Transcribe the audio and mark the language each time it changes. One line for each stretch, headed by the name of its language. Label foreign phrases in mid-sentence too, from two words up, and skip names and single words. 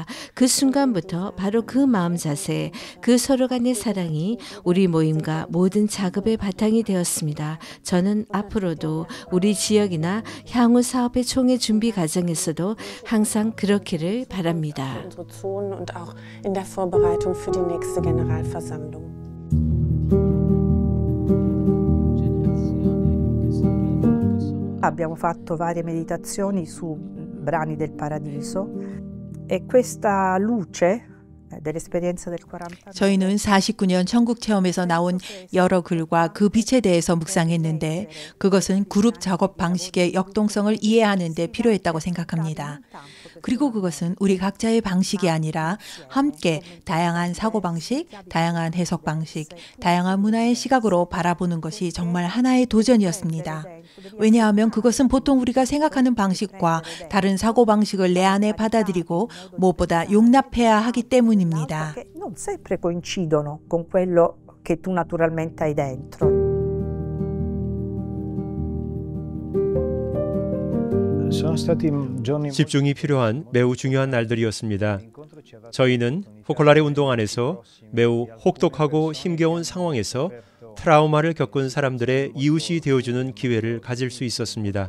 Korean: 그 순간부터 바로 그 마음 자세, 그 서로 간의 사랑이 우리 모임과 모든 작업의 바탕이 되었습니다. 저는 앞으로도 우리 지역이나 향후 사업의 총회 준비 과정에서도 항상 그렇기를 바랍니다.
Italian: Abbiamo fatto varie meditazioni su brani del paradiso e questa luce dell'esperienza del 40.
Korean: 저희는 49년 천국 체험에서 나온 여러 글과 그 빛에 대해서 묵상했는데 그것은 그룹 작업 방식의 역동성을 이해하는 데 필요했다고 생각합니다. 그리고 그것은 우리 각자의 방식이 아니라 함께 다양한 사고방식, 다양한 해석 방식, 다양한 문화의 시각으로 바라보는 것이 정말 하나의 도전이었습니다. 왜냐하면 그것은 보통 우리가 생각하는 방식과 다른 사고방식을 내 안에 받아들이고 무엇보다 용납해야 하기 때문입니다.
Italian: Non sempre coincidono con quello che tu naturalmente hai dentro.
Korean: 집중이 필요한 매우 중요한 날들이었습니다. 저희는 포콜라레 운동 안에서 매우 혹독하고 힘겨운 상황에서 트라우마를 겪은 사람들의 이웃이 되어주는 기회를 가질 수 있었습니다.